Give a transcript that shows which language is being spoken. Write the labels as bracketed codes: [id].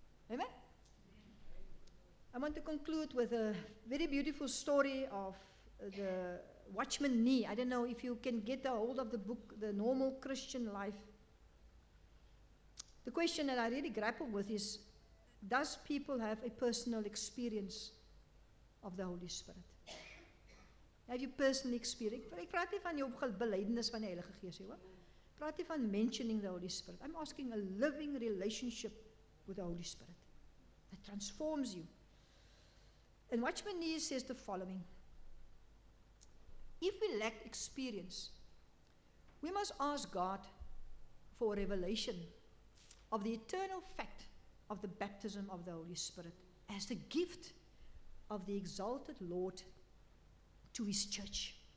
[en] Amen? I want to conclude with a very beautiful story of the Watchman Nee. I don't know if you can get a hold of the book, The Normal Christian Life. The question that I really grapple with is, does people have a personal experience of the Holy Spirit? Have you personally experienced? [af] Ek praat nie van jou belydenis van die Heilige Gees, hoor. Praat nie van [en] mentioning the Holy Spirit. I'm asking a living relationship with the Holy Spirit that transforms you. And Watchman Nee says the following. if we lack experience, we must ask God for a revelation of the eternal fact of the baptism of the Holy Spirit as the gift of the exalted Lord to His church.